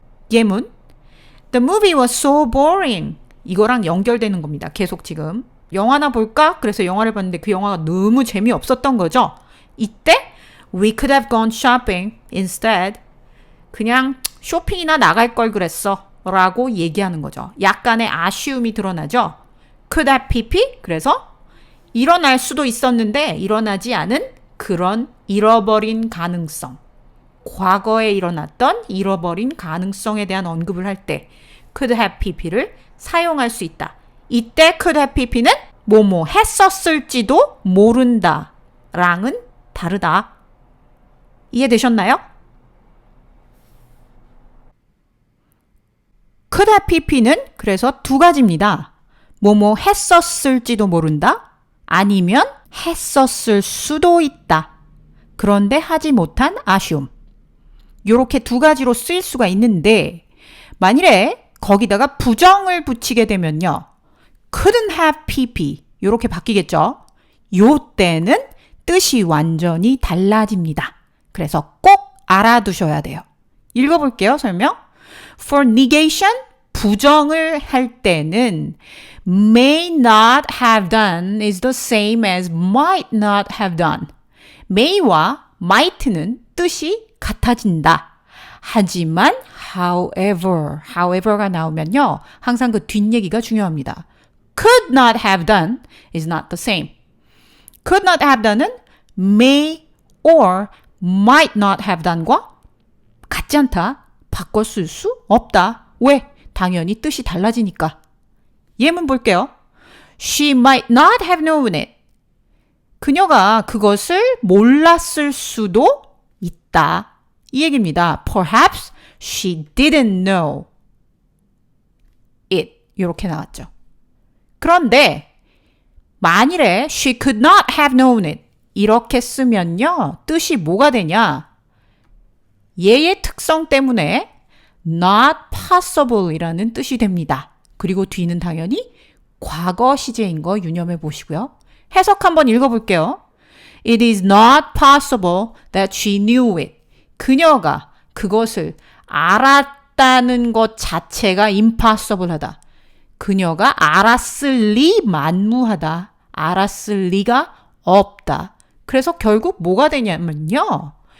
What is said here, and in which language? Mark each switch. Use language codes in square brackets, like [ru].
[en] 예문 The movie was so boring. [ko] 이거랑 연결되는 겁니다. 계속 지금 영화나 볼까? 그래서 영화를 봤는데 그 영화가 너무 재미없었던 거죠. [en] 이때 We could have gone shopping instead. [ko] 그냥 쇼핑이나 나갈 걸 그랬어 라고 얘기하는 거죠. 약간의 아쉬움이 드러나죠. [en] Could have pp. [ko] 그래서 일어날 수도 있었는데 일어나지 않은 그런 잃어버린 가능성. 과거에 일어났던 잃어버린 가능성에 대한 언급을 할 때 could have pp를 사용할 수 있다. 이때 could have pp는 뭐뭐 했었을지도 모른다 랑은 다르다. 이해되셨나요? could have pp는 그래서 두 가지입니다. 뭐뭐 했었을지도 모른다. 아니면 했었을 수도 있다. 그런데 하지 못한 아쉬움. 이렇게 두 가지로 쓰일 수가 있는데 만일에 거기다가 부정을 붙이게 되면요. couldn't have pp 이렇게 바뀌겠죠. 요 때는 뜻이 완전히 달라집니다. 그래서 꼭 알아두셔야 돼요. 읽어볼게요. 설명. [en] For negation, [ko] 부정을 할 때는 [en] may not have done is the same as might not have done. [ko] may와 might는 뜻이 같아진다. 하지만 however가 나오면요. 항상 그 뒷얘기가 중요합니다. [en] could not have done is not the same. could not have done은 may or might not have done과 [ko] 같지 않다. 바꿔 쓸 수 없다. 왜? 당연히 뜻이 달라지니까. 예문 볼게요. [en] She might not have known it. [ko] 그녀가 그것을 몰랐을 수도 있다. 이 얘기입니다. [en] Perhaps she didn't know it. [ko] 이렇게 나왔죠. 그런데 만일에 [en] she could not have known it [ko] 이렇게 쓰면요. 뜻이 뭐가 되냐? 얘의 특성 때문에 not possible 이라는 뜻이 됩니다. 그리고 뒤는 당연히 과거 시제인 거 유념해 보시고요. 해석 한번 읽어볼게요. [en] It is not possible that she knew it. [ko] 그녀가 그것을 알았다는 것 자체가 impossible 하다. 그녀가 알았을 리 만무하다. 알았을 리가 없다. 그래서 결국 뭐가 되냐면요.